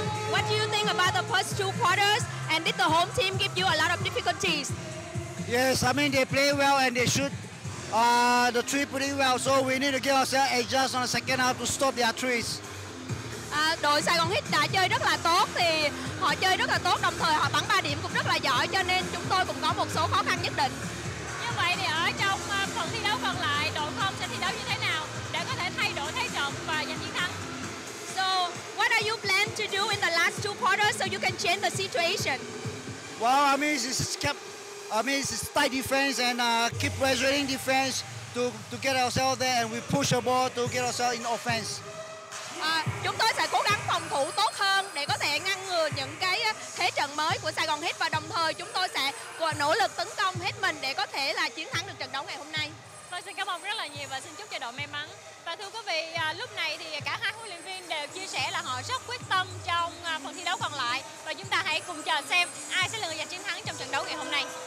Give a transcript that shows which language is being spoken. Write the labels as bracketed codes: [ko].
[en] What do you think about the first 2 quarters, and did the home team give you a lot of difficulties? Yes, I mean they play well and they shoot the three pretty well, so we need to give ourselves adjust on the second half to stop their threes. [vi] Đội Saigon Heat đã chơi rất là tốt, thì họ chơi rất là tốt, đồng thời họ bắn 3 điểm cũng rất là giỏi, cho nên chúng tôi cũng có một số khó khăn nhất định. Như vậy thì ở trong phần thi đấu còn lại, đội không sẽ thi đấu như thế nào để có thể thay đổi thế trận và giành chiến thắng? [en] So, what are you planning to do in the last 2 quarters so you can change the situation? Well, I mean it's tight defense and keep pressuring defense to get ourselves there, and we push the ball to get ourselves in offense. [vi] Chúng tôi sẽ cố gắng phòng thủ tốt hơn để có thể ngăn ngừa những cái thế trận mới của Saigon Heat, và đồng thời chúng tôi sẽ nỗ lực tấn công hết mình để có thể là chiến thắng được trận đấu ngày hôm nay. Vâng, xin cảm ơn rất là nhiều và xin chúc cho đội may mắn. Và thưa quý vị, lúc này thì cả hai huấn luyện viên đều chia sẻ là họ rất quyết tâm trong phần thi đấu còn lại, và chúng ta hãy cùng chờ xem ai sẽ là người giành chiến thắng trong trận đấu ngày hôm nay.